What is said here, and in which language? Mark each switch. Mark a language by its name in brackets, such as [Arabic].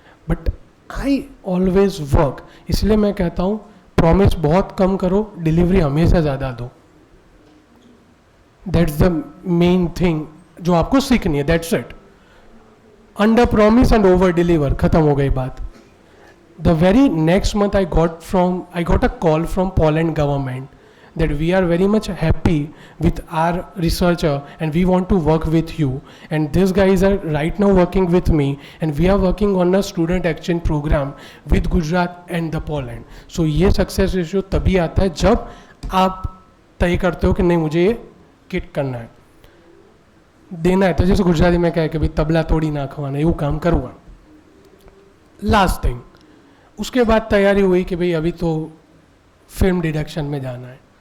[English] But I always work. [Hindi] इसलिए मैं कहता हूँ प्रॉमिस बहुत कम करो, डिलीवरी हमेशा ज़्यादा दो. [English] that's the main thing [Hindi] जो आपको सीखनी है. [English] That's it. Under promise and over deliver, [Hindi] खत्म हो गई बात. [English] The very next month I got a call from Poland government that we are very much happy with our researcher and we want to work with you, and these guys are right now working with me and we are working on a student exchange program with Gujarat and the Poland. [Hindi] So ये success ratio तभी आता है जब आप तय करते हो कि नहीं मुझे ये किट करना है, देना है. तो जैसे गुजराती में कहे कि भाई [Gujarati] तबला तोड़ी नाखवाना, એવું [Hindi] काम करूँगा. [English] last thing, [Hindi] उसके बाद तैयारी हुई कि भाई अभी तो फिल्म डिडक्शन में जाना है.